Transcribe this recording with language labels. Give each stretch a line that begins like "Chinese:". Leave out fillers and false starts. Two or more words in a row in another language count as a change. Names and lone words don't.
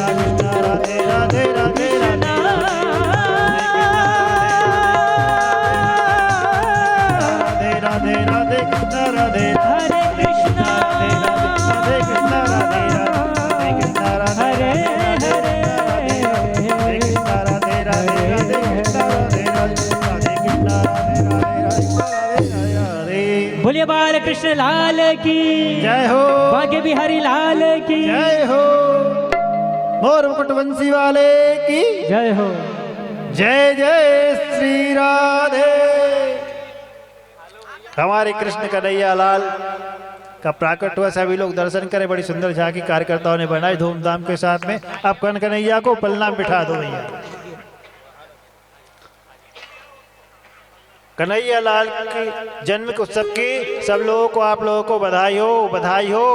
Hindi: कृष्ण राधे राधे राधे राधे राधे राधे कृष्ण राधे हरे कृष्ण राधे कृष्ण राधे राधे कृष्ण राधे हरे राधे कृष्ण राधे राधे राधे कृष्ण राधे राधे कृष्ण राधे राधे राधे। बोलिए बाल कृष्ण लाल की जय हो भाग्य बिहारी लाल की जय हो मोर मुकुट बंसी वाले की जय हो। जय जय श्री राधे। हमारे कृष्ण कन्हैया लाल का प्राकट हुआ, सभी लोग दर्शन करें। बड़ी सुंदर झांकी कार्यकर्ताओं ने बनाई धूमधाम के साथ में। अब कन कन्हैया को पलना बिठा दो भैया। कन्हैया लाल की जन्म उत्सव की सब लोगों को, आप लोगों को बधाई हो, बधाई हो।